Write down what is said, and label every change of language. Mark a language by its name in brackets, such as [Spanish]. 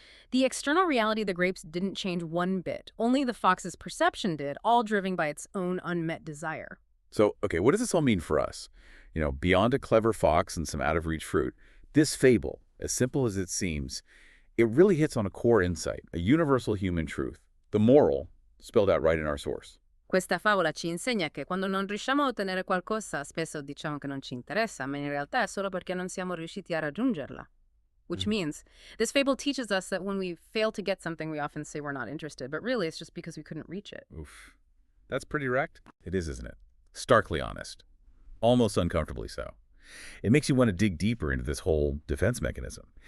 [English] The external reality of the grapes didn't change one bit. Only the fox's perception did, all driven by its own unmet desire. So, okay, what does this all mean for us? Beyond a clever fox and some out-of-reach fruit, this fable, as simple as it seems, it really hits on a core insight, a universal human truth, the moral spelled out right in our source. [Italian] Questa favola ci insegna che quando non riusciamo a ottenere qualcosa, spesso diciamo che non ci interessa, ma in realtà è solo perché non siamo riusciti a raggiungerla. [English] Which means, this fable teaches us that when we fail to get something, we often say we're not interested, but really it's just because we couldn't reach it. Oof. That's pretty direct. It is, isn't it? Starkly honest. Almost uncomfortably so. It makes you want to dig deeper into this whole defense mechanism.